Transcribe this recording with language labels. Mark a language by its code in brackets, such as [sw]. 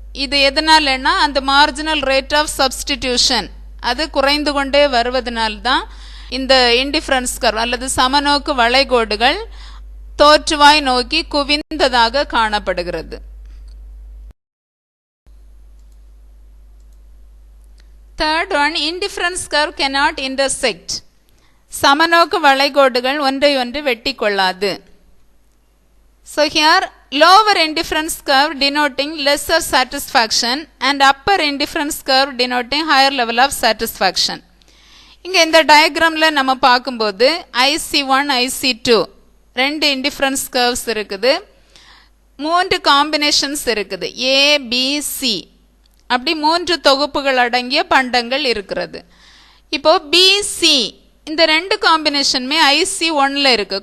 [ta] இது எதனாலன்னா அந்த மார்ஜினல் ரேட் ஆஃப் சப்ஸ்டிடியூஷன் அது குறைந்து கொண்டே வருவதனால்தான் இந்த இன்டிஃபரன்ஸ் கர்வ் அல்லது சமநோக்கு வளைகோடுகள் தோற்றுவாய் நோக்கி குவிந்ததாக காணப்படுகிறது. [en] Third one, indifference curve cannot intersect. [ta] சமநோக்கு வளைகோடுகள் ஒன்றை ஒன்று வெட்டி கொள்ளாது. [en] So here lower indifference curve denoting lesser satisfaction and upper indifference curve denoting higher level of satisfaction. [ta] இங்க இந்த டயக்ராம்ல நம்ம பார்க்கும்போது IC1, IC2 ரெண்டு இன்டிஃபரன்ஸ் கர்வ்ஸ் இருக்குது. மூன்று காம்பினேஷன்ஸ் இருக்குது. ABC அப்படி மூன்று தொகுப்புகள் அடங்கிய பண்டங்கள் இருக்கிறது. இப்போ BC இந்த ரெண்டு காம்பினேஷனுமே IC1ல இருக்கு.